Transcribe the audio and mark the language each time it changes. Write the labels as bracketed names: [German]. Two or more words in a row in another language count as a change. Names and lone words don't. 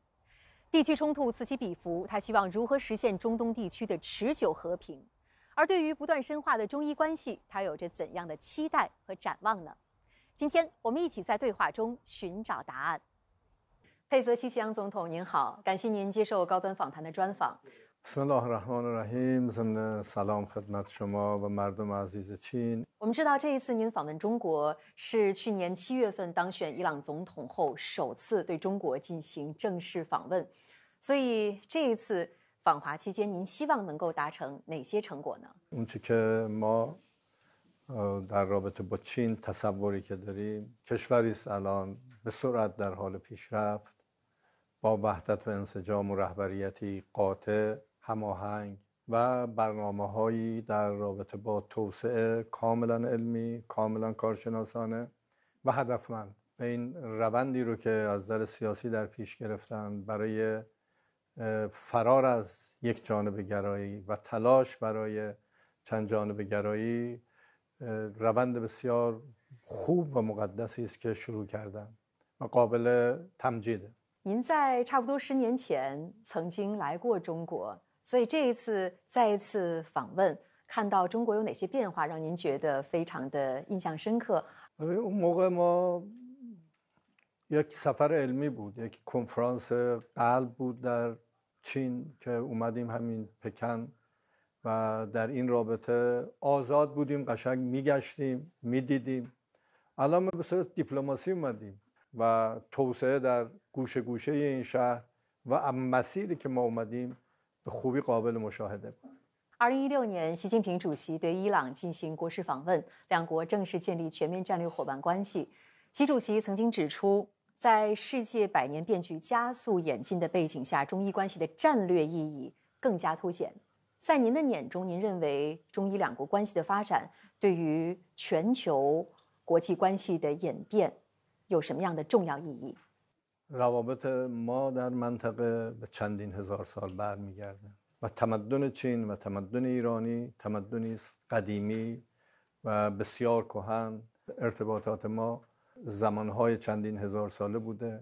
[Chinese] 地区冲突此起彼伏，他希望如何实现中东地区的持久和平？而对于不断深化的中伊关系，他有着怎样的期待和展望呢？今天我们一起在对话中寻找答案。佩泽西奇扬总统您好，感谢您接受高端访谈的专访。 [Arabic] بسم الله الرحمن الرحیم [Persian] ضمن سلام خدمت شما و مردم عزیز چین。 [Chinese] 我们知道这一次您访问中国是去年7月份当选伊朗总统后首次对中国进行正式访问，所以这一次访华期间您希望能够达成哪些成果呢？ [Persian] اون چیزی که ما در رابطه با چین تصوری که داریم کشوری است الان به سرعت در حال پیشرفت با وحدت و انسجام و رهبریتی قاطع هماهنگ و برنامه‌هایی در رابطه با توسعه کاملا علمی، کاملا کارشناسانه و هدفمند به این روندی رو که از نظر سیاسی در پیش گرفتن برای فرار از یک جانبه گرایی و تلاش برای چند جانبه گرایی روند بسیار خوب و مقدسی است که شروع کردن و قابل تمجیده. [Chinese] 您在差不多10年前曾经来过中国，所以这一次再一次访问，看到中国有哪些变化让您觉得非常的印象深刻？ [Persian] اون موقع ما یک سفر علمی بود، یک کنفرانس قلب بود در چین که اومدیم همین پکن و در این رابطه آزاد بودیم، قشنگ میگشتیم میدیدیم. الان ما به صورت دیپلماسی اومدیم و توسعه در گوشه گوشه این شهر و مسیری که ما اومدیم به خوبی قابل مشاهده بود. [Chinese] 2016 年，习近平主席对伊朗进行国事访问，两国正式建立全面战略伙伴关系。习主席曾经指出，在世界百年变局加速演进的背景下，中伊关系的战略意义更加凸显。在您的眼中，您认为中伊两国关系的发展对于全球国际关系的演变有什么样的重要意义？ [Persian] روابط ما در منطقه به چندین هزار سال برمیگرده و تمدن چین و تمدن ایرانی تمدنی است قدیمی و بسیار کهن. ارتباطات ما زمانهای چندین هزار ساله بوده.